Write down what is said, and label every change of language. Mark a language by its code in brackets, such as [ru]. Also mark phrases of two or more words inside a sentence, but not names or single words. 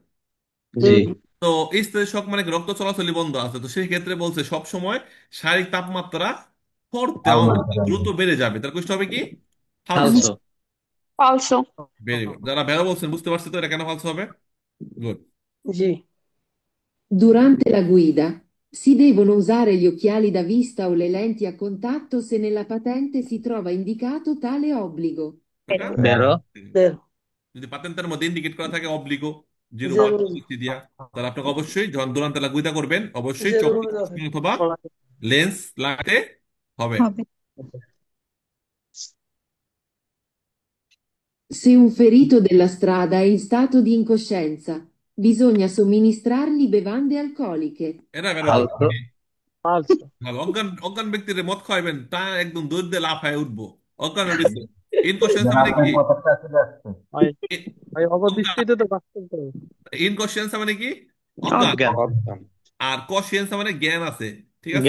[bn] জি। তো স্থিতি শক মানে কি, রক্ত চলাচলই বন্ধ আছে, তো সেই ক্ষেত্রে বলছে সব সময় শারীরিক তাপমাত্রা দ্রুত বেড়ে যাবে, তার কষ্ট হবে কি, ফালসো। ফালসো। অলসো। [en] very good, [bn] যারা ভেড়া বলছেন বুঝতে পারছে তো এটা কেন ফালসো হবে। গুড। [it] Sì. Durante la guida si devono usare gli occhiali da vista o le lenti a contatto se nella patente si trova indicato tale obbligo. [bn] এটা বেরো। Vero. যদি পাতেন্টের মধ্যে ইন্ডিকেট করা থাকে অবলিগো, 0 Zero. দিয়া, তাহলে আপনাকে অবশ্যই যখন [it] durante la guida [bn] করবেন, অবশ্যই Zero চোখে [it] come devo [bn] চশমা অথবা [it] fare? [bn] লেন্স লাগাতে হবে। হবে। [it] Se un ferito della strada è in stato di incoscienza, bisogna somministrargli bevande alcoliche. [bn] এটা বেরো বলছে ফালসো। কি? Falso. ভালো, অজ্ঞান অজ্ঞান ব্যক্তির মদ খাওয়াবেন, তা একদম দৌড় দিয়ে লাফায় উঠবো, অজ্ঞান হয়ে গেছে। ইনকনসিয়েন্স মানে কি, ভাই এ- ভাই অজ্ঞান, অবদৃষ্টিতে তো বাঁচতে হবে। ইনকনসিয়েন্স মানে কি, অজ্ঞান। অজ্ঞান। আর কনসিয়েন্স মানে জ্ঞান আছে, ঠিক আছে।